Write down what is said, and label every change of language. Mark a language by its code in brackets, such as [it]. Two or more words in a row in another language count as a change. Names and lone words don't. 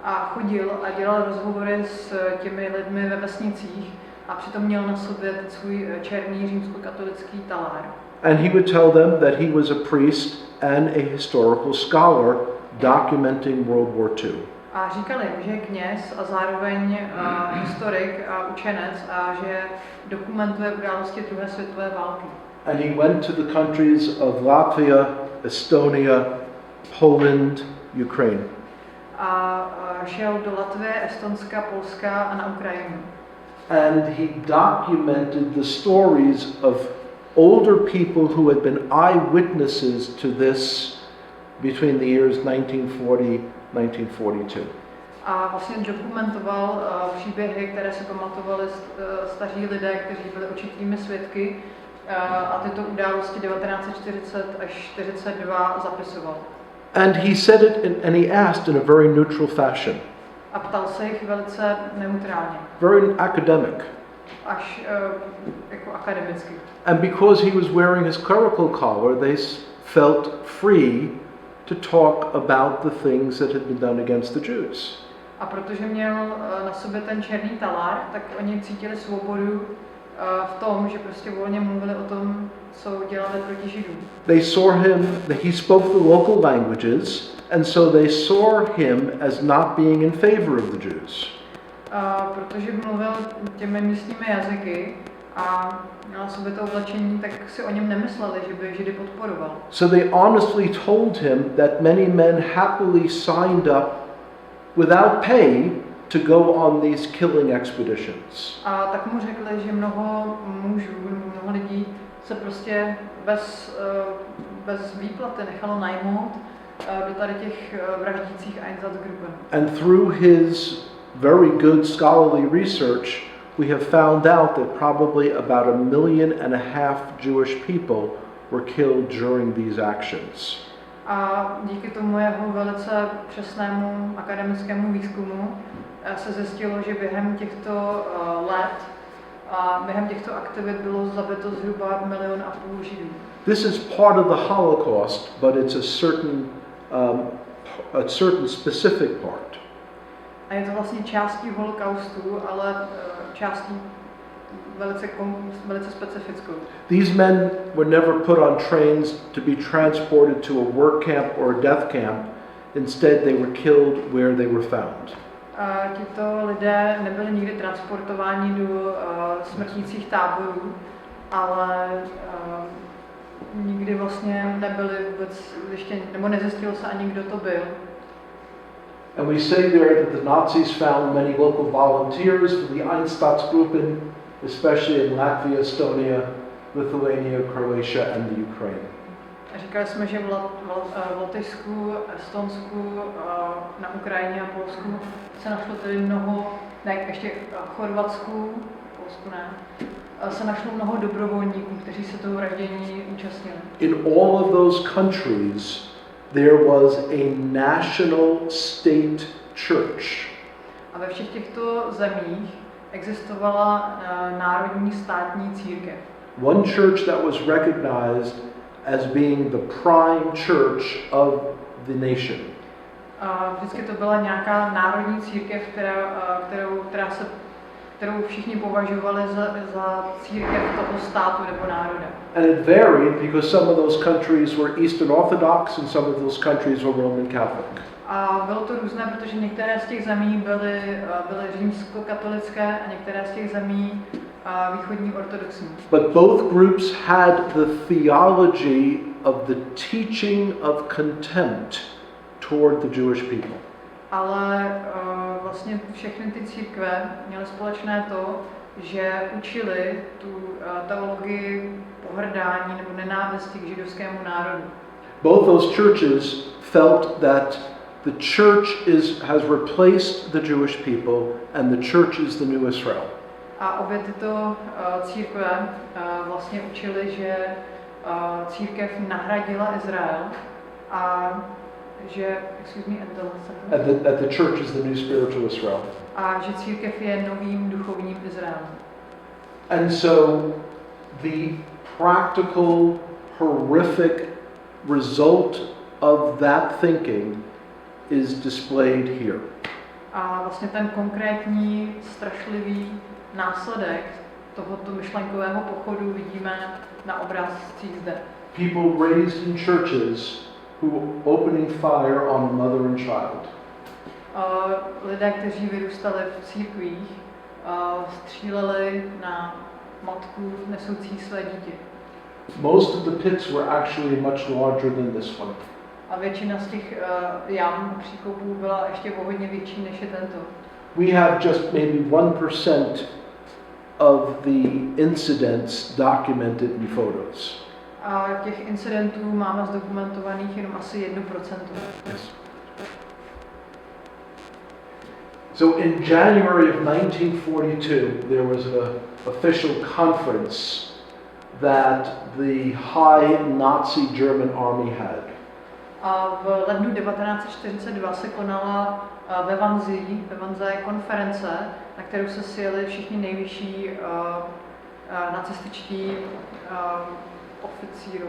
[cs] a chodil a dělal rozhovory s těmi lidmi ve vesnicích a přitom měl na sobě svůj černý římskokatolický talár. [en] And he would tell them that he was a priest and a historical scholar documenting World War II. [cs] A říkal jim, že je kněz a zároveň historik a učenec a že dokumentuje události druhé světové války. [en] And he went to the countries of Latvia, Estonia, Poland, Ukraine. [cs] A šel do Latvie, Estonska, Polska a na Ukrajinu. [en] And he documented the stories of older people who had been eyewitnesses to this between the years 1940-1942. [cs] A vlastně dokumentoval příběhy, které si pamatovali staří lidé, kteří byli očitými svědky a tyto události 1940 až 1942 zapisoval. [en] And he said it and he asked in a very neutral fashion. [cs] A ptal se jich velice neutrálně. [en] Very academic. [cs] Až jako akademicky. [en] And because he was wearing his clerical collar, they felt free to talk about the things that had been done against the Jews. [cs] A protože měl na sobě ten černý talár, tak oni cítili svobodu v tom, že prostě volně mluvili o tom, co dělali proti Židům. [en] They saw him, he spoke the local languages, and so they saw him as not being in favor of the Jews. [cs] Protože mluvil těmi místními jazyky a měl na sobě to oblečení, tak si o něm nemysleli, že by Židy podporoval. [en] So they honestly told him that many men happily signed up without pay to go on these killing expeditions. [cs] A tak mu řekli, že mnoho mužů, mnoho lidí se prostě bez výplaty nechalo najmout do tady těch vraždících Einsatzgruppen. [en] And through his very good scholarly research, we have found out that probably about 1.5 million Jewish people were killed during these actions. [cs] A díky tomu jeho velice přesnému akademickému výzkumu se zjistilo, že během těchto let a během těchto aktivit bylo zabito zhruba 1,5 milionu Židů. [en] This is part of the Holocaust, but it's a certain specific part. [cs] A je to vlastně částí holokaustu, ale částí velice specifickou. [en] These men were never put on trains to be transported to a work camp or a death camp. Instead, they were killed where they were found. [cs] Tito lidé nebyli nikdy transportováni do smrtících táborů, ale nikdy vlastně nebyli vůbec ještě, nebo nezjistilo se ani, kdo to byl. [en] And we say there that the Nazis found many local volunteers for the Einstadts Gruppen, especially in Latvia, Estonia, Lithuania, Croatia and the Ukraine. [cs] Říkali jsme, že v Lotyšsku, Estonsku, na Ukrajině a Polsku se našlo tedy mnoho, ne, ještě Chorvatsku, Polsku ne, se našlo mnoho dobrovolníků, kteří se toho vraždění účastnili. [en] In all of those countries, there was a national state church. [cs] A ve všech těchto zemích existovala národní státní církev. [en] One church that was recognized as being the prime church of the nation. [cs] Vždycky to byla nějaká národní církev, kterou všichni považovali za církev toho státu nebo národa. [en] And it varied because some of those countries were Eastern Orthodox and some of those countries were Roman Catholic. [cs] A bylo to různé, protože některé z těch zemí byly římskokatolické a některé z těch zemí východní ortodoxní. [en] But both groups had the theology of the teaching of contempt toward the Jewish people. [cs] Ale vlastně všechny ty církve měly společné to, že učili tu teologii pohrdání nebo nenávisti k židovskému národu. [en] Both those churches felt that the church has replaced the Jewish people and the church is the new Israel. [cs] A obě tyto církve vlastně učili, že církev nahradila Izrael a že, [en] that the church is the new spiritual Israel. [cs] A že církev je novým duchovním Izraelem. [en] And so the practical, horrific result of that thinking is displayed here. [cs] A vlastně ten konkrétní strašlivý následek tohoto myšlenkového pochodu vidíme na obrázcích zde. [en] People raised in churches who were opening fire on a mother and child. [cs] Lidé, kteří vyrůstali v církvích, stříleli na matku nesoucí své dítě. [en] Most of the pits were actually much larger than this one. [cs] A většina z těch jam příkopů byla ještě o hodně větší než je tento. [en] We have just maybe 1% of the incidents documented in photos. [cs] A těch incidentů máme zdokumentovaných jenom asi 1%. [en] Yes. So in January of 1942, there was an official conference that the high Nazi German army had. [cs] A v lednu 1942 se konala ve Wannsee konference, na kterou se sjeli všichni nejvyšší nacističtí oficírové.